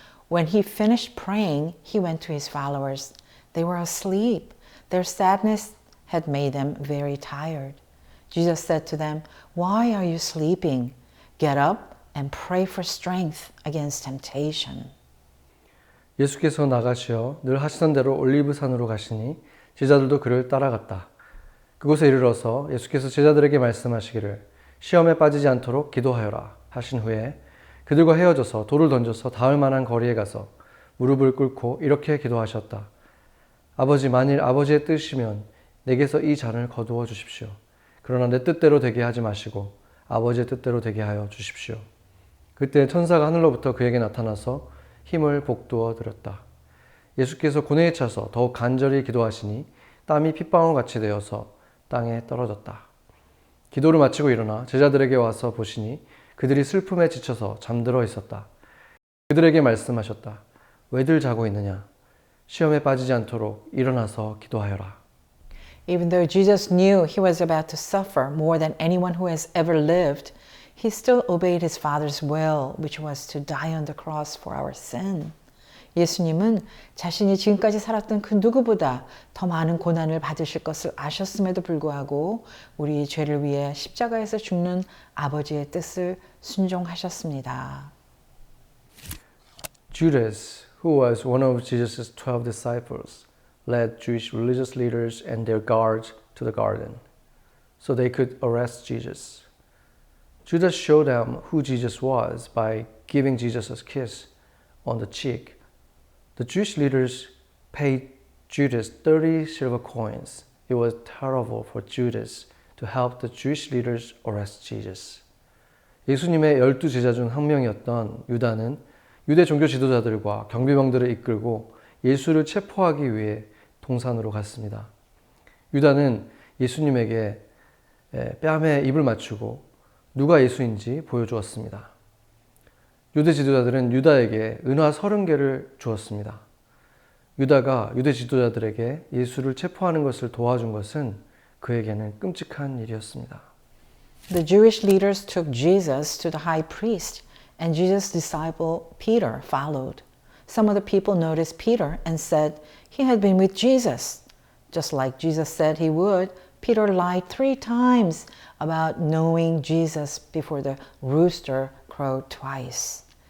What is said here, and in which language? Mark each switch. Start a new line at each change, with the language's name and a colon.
English: When he finished praying, he went to his followers. They were asleep. Their sadness had made them very tired. Jesus said to them, "Why are you sleeping? Get up and pray for strength against temptation."
Korean: 예수께서 나가시어 늘 하시던 대로 올리브산으로 가시니 제자들도 그를 따라갔다. 그곳에 이르러서 예수께서 제자들에게 말씀하시기를 시험에 빠지지 않도록 기도하여라 하신 후에 그들과 헤어져서 돌을 던져서 닿을 만한 거리에 가서 무릎을 꿇고 이렇게 기도하셨다. 아버지, 만일 아버지의 뜻이면 내게서 이 잔을 거두어 주십시오. 그러나 내 뜻대로 되게 하지 마시고 아버지의 뜻대로 되게 하여 주십시오. 그때 천사가 하늘로부터 그에게 나타나서 힘을 북돋워 드렸다. 예수께서 고뇌에 차서 더욱 간절히 기도하시니 땀이 핏방울같이 되어서 땅에 떨어졌다. 기도를 마치고 일어나 제자들에게 와서 보시니 그들이 슬픔에 지쳐서 잠들어 있었다. 그들에게 말씀하셨다. 왜들 자고 있느냐? 시험에 빠지지 않도록 일어나서 기도하여라.
English: Even though Jesus knew he was about to suffer more than anyone who has ever lived, he still obeyed his Father's will, which was to die on the cross for our sin.
Korean: 예수님은 자신이 지금까지 살았던 그 누구보다 더 많은 고난을 받으실 것을 아셨음에도 불구하고 우리의 죄를 위해 십자가에서 죽는 아버지의 뜻을 순종하셨습니다.
English: Judas, who was one of Jesus' 12 disciples, led Jewish religious leaders and their guards to the garden so they could arrest Jesus. Judas showed them who Jesus was by giving Jesus a kiss on the cheek. The Jewish leaders paid Judas 30 silver coins. It was terrible for Judas to help the Jewish leaders arrest Jesus.
Korean: 예수님의 12 제자 중 한 명이었던 유다는 유대 종교 지도자들과 경비병들을 이끌고 예수를 체포하기 위해 동산으로 갔습니다. 유다는 예수님에게 뺨에 입을 맞추고 누가 예수인지 보여주었습니다. 유대 지도자들은 유다에게 은화 30개를 주었습니다. 유다가 유대 지도자들에게 예수를 체포하는 것을 도와준 것은 그에게는 끔찍한 일이었습니다.
English: The Jewish leaders took Jesus to the high priest, and Jesus' disciple Peter followed. Some of the people noticed Peter and said he had been with Jesus. Just like Jesus said he would, Peter lied 3 times about knowing Jesus before the rooster crowed twice.